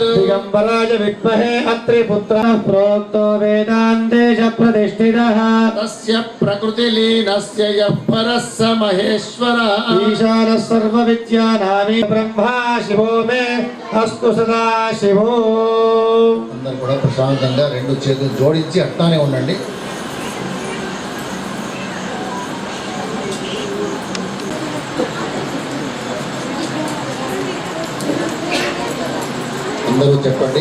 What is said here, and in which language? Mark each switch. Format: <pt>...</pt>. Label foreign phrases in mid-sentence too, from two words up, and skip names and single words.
<sa>दिगम्बराय विद्महे अत्रिपुत्रः प्रोक्तो वेदान्तेश प्रतिष्ठितः तस्य प्रकृतिलीनस्य यः परः स महेश्वरः ईशानः सर्वविद्यानामी ब्रह्मा शिवो मे अस्तु सदा शिवो</sa> <te>అందరూ కూడా ప్రశాంతంగా రెండు చేతులు జోడించి అట్టానే ఉండండి. అందరూ చెప్పండి.</te>